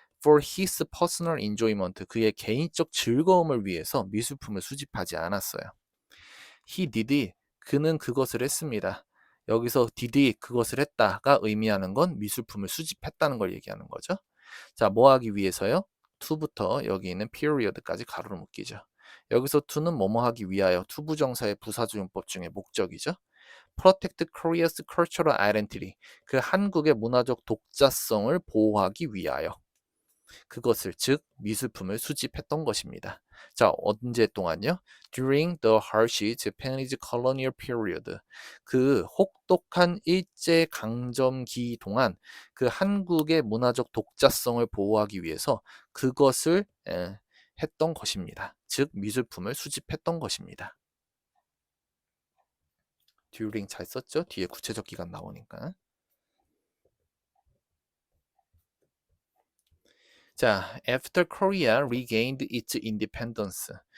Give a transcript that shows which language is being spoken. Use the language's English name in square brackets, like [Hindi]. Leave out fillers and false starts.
[English] For his personal enjoyment. [Korean] 그의 개인적 즐거움을 위해서 미술품을 수집하지 않았어요. [English] He did. [Korean] 그는 그것을 했습니다. 여기서 did 그것을 했다가 의미하는 건 미술품을 수집했다는 걸 얘기하는 거죠. 자, 뭐 하기 위해서요? to부터 여기 있는 period까지 가로로 묶이죠. 여기서 to는 뭐뭐 하기 위하여 투부정사의 부사조용법 중에 목적이죠. [English] protect Korea's cultural identity. [Korean] 그 한국의 문화적 독자성을 보호하기 위하여. 그것을 즉 미술품을 수집했던 것입니다. 자, 언제 동안요? [English] During the harsh Japanese colonial period. [Korean] 그 혹독한 일제 강점기 동안 그 한국의 문화적 독자성을 보호하기 위해서 그것을 했던 것입니다. 즉 미술품을 수집했던 것입니다. during 잘 썼죠? 뒤에 구체적 기간 나오니까. [English] 자, after Korea regained its independence.